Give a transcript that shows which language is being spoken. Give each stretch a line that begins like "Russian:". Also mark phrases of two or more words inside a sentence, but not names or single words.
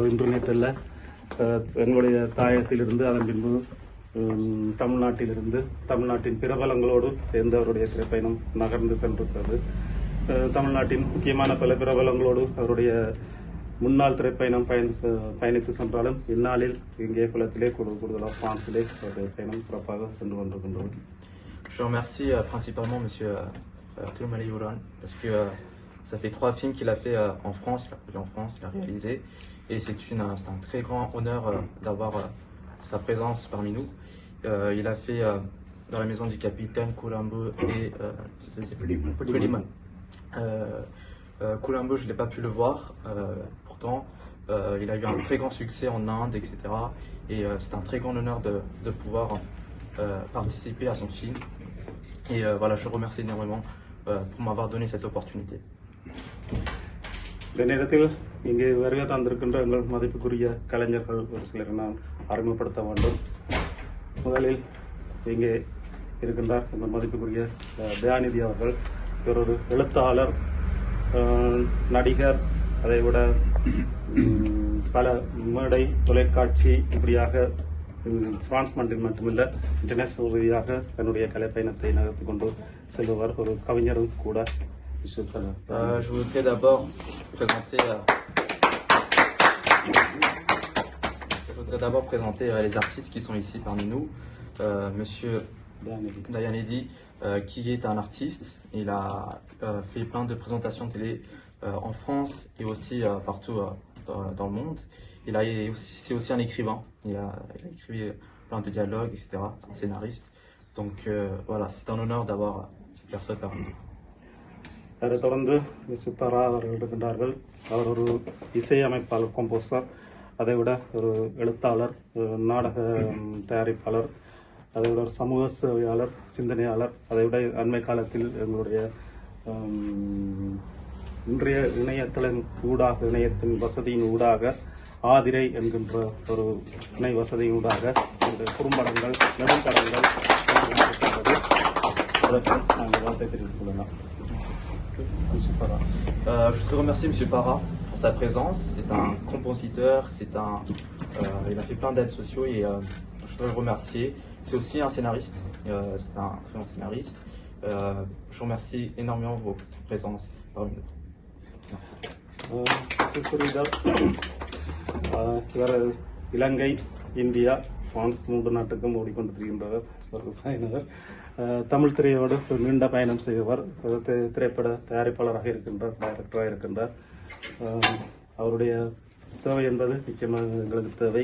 Tamil: இன்டர்நெட்டில் எங்களுடைய தாயத்திலிருந்து அதன் பின்பு தமிழ்நாட்டிலிருந்து தமிழ்நாட்டின் பிரபலங்களோடு சேர்ந்து அவருடைய திரைப்பயணம் நகர்ந்து சென்றிருக்கிறது. தமிழ்நாட்டின் முக்கியமான பல பிரபலங்களோடு அவருடைய முன்னாள் திரைப்பயணம் பயணித்து சென்றாலும் இந்நாளில் இங்கே குளத்திலே கூடுதலாக பிரான்சிலே அவருடைய பயணம் சிறப்பாக சென்று கொண்டிருக்கின்றது.
French: Je remercie principalement monsieur திருமலையூரான் parce que ça fait 3 films qu'il a fait en France, il a produit en France, il a réalisé, et c'est un très grand honneur d'avoir sa présence parmi nous. Il a fait Dans la Maison du Capitaine, Colombo et Puliman. Colombo, je n'ai pas pu le voir, pourtant il a eu un très grand succès en Inde, etc. Et c'est un très grand honneur de pouvoir participer à son film. Et voilà, je remercie énormément pour m'avoir donné cette opportunité.
Tamil: இந்த நேரத்தில் இங்கே வருகை தந்திருக்கின்ற எங்கள் மதிப்புக்குரிய கலைஞர்கள் ஒரு சிலரை நான் அறிமுகப்படுத்த வேண்டும். முதலில் இங்கே இருக்கின்றார் எங்கள் மதிப்புக்குரிய தயாநிதி அவர்கள். இவர் ஒரு எழுத்தாளர், நடிகர், அதைவிட பல மேடை, தொலைக்காட்சி இப்படியாக பிரான்ஸ் மண்ணில் மட்டுமில்லை இன்டர்நேஷனல் ரீதியாக தன்னுடைய கலைப்பயணத்தை நகர்த்தி கொண்டு செல்பவர். ஒரு கவிஞரும் கூட.
French: Monsieur Tala. Je voudrais d'abord présenter, les artistes qui sont ici parmi nous. Monsieur Dayanedi, qui est un artiste. Il a fait plein de présentations télé en France et aussi partout dans le monde. C'est aussi un écrivain. Il a écrit plein de dialogues, etc. Un scénariste. Donc voilà, c'est un honneur d'avoir cette personne parmi nous.
Tamil: அதை தொடர்ந்து மிஸ்டர் பரா அவர்கள் இருக்கின்றார்கள். அவர் ஒரு இசையமைப்பாளர், கம்போசர், அதை விட ஒரு எழுத்தாளர், ஒரு நாடக தயாரிப்பாளர், அதை விட ஒரு சமூக சேவையாளர், சிந்தனையாளர், அதை விட அண்மை காலத்தில் எங்களுடைய இன்றைய இணையத்தின் இணையத்தின் வசதியின் ஊடாக ஆதிரை என்கின்ற ஒரு இணை வசதியின் ஊடாக இந்த குறும்படங்கள், நெடும்படங்கள் அதற்கு நாங்கள் வார்த்தை தெரிவித்துக் கொள்ளலாம்.
French: Monsieur Para. Je voudrais remercier Monsieur Para pour sa présence. C'est un compositeur, il a fait plein d'aides sociaux et je voudrais le remercier. C'est aussi un scénariste, c'est un très bon scénariste. Je vous remercie énormément pour votre présence parmi nous. Merci.
Tamil: இவர் இலங்கை, இந்தியா, பிரான்ஸ் 3 நாட்டுக்கும் ஓடிக்கொண்டிருக்கின்றவர் ஒரு பயணவர். தமிழ் திரையோடு ஒரு நீண்ட பயணம் செய்பவர். திரைப்பட தயாரிப்பாளராக இருக்கின்றார், டைரக்டராக இருக்கின்றார். அவருடைய சேவை என்பது நிச்சயமாக எங்களுக்கு தேவை.